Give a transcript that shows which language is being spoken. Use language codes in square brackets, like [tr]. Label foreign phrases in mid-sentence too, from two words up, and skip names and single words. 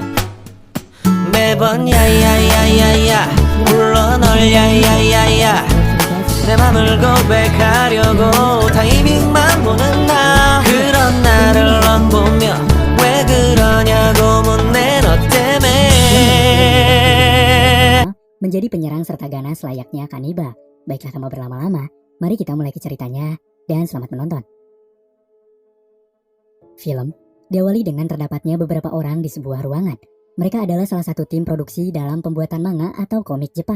[ko] 매번 야야야야야 불러 널 야야야야, 내 맘을 고백하려고 타이밍만 보는 나. 그런 나를 넌 보며 왜 그러냐고 묻네. 너 때문에 [id] menjadi penyerang serta ganas layaknya kanibal. Baiklah tanpa berlama-lama, mari kita mulai ke ceritanya dan selamat menonton. Film diawali dengan terdapatnya beberapa orang di sebuah ruangan. Mereka adalah salah satu tim produksi dalam pembuatan manga atau komik Jepang.